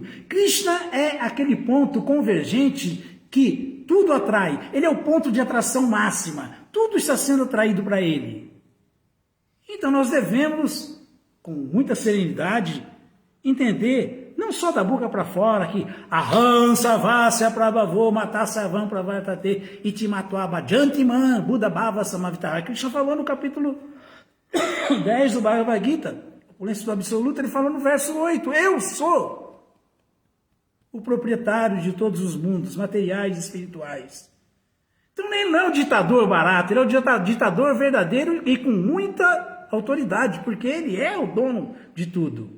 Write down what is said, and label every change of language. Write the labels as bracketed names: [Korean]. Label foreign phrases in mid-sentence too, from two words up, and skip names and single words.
[Portuguese] Krishna é aquele ponto convergente que tudo atrai. Ele é o ponto de atração máxima. Tudo está sendo atraído para ele. Então nós devemos, com muita serenidade, entender, não só da boca para fora, que [Sanskrit] Aham Savasya Prabhavo Matasavam Pravatate Itimatwaba Jantiman Buddha Bhava Samavitara. [Portuguese] Krishna falou no capítulo 10 do Bhagavad Gita, Opulência do Absoluto, ele falou no verso 8, eu sou o proprietário de todos os mundos, materiais e espirituais. Então ele não é um ditador barato, ele é um ditador verdadeiro e com muita autoridade, porque ele é o dono de tudo.